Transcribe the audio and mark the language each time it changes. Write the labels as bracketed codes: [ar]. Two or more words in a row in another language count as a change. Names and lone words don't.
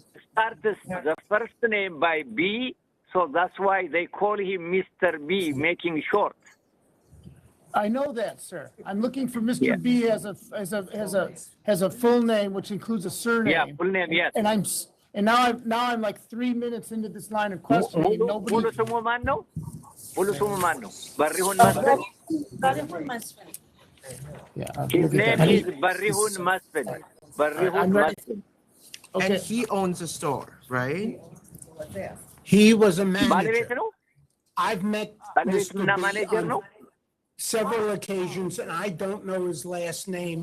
[en] starts the first name by B, so that's why they call him Mr. B, making short. I know that, sir. I'm looking for Mr. B as a full name, which includes a surname. Yeah, full name, yes. And now I'm like 3 minutes into this line of questioning. Nobody. [am] ሙሉ ስሙ ማነው? ሙሉ ስሙ ማነው? Barrihun Masfin? [en] Barrihun Masfin. His name is Barrihun Masfin. Barrihun Masfin. And he owns a store, right? He was a manager. I've met Mr. B on several occasions, and I don't know his last name.